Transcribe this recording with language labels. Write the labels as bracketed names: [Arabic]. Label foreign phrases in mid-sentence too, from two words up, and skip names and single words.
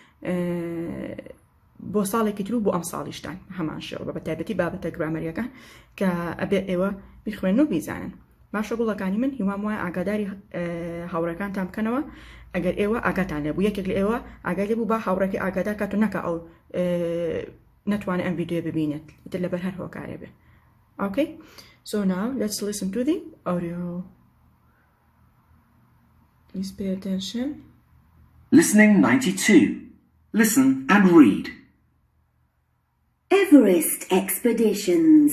[Central Kurdish] بۆ ساڵێکی تر و بۆ ئەم ساڵیشتان هەمان شێوە بە تایبەتی بابەتە گرامەریەکان کە ئەبێ ئێوە بیخوێن و بیزانن باشە گوڵەکانی من هیوام وایە ئاگاداری هاوڕەکانتان بکەنەوە ئەگەر ئێوە ئاگاتان لێبوو یەکێک لە ئێوە ئاگای لێبوو با هاوڕێکی ئاگادار کات و نەکە ئەو نەتوانێت ئەم ڤیدیۆ ببینێت ئیتر لەبەر هەر هۆکارێ بێ. [English] Okay, so now let's listen to the audio. Please pay attention. Listening 92. Listen and read. Everest Expeditions.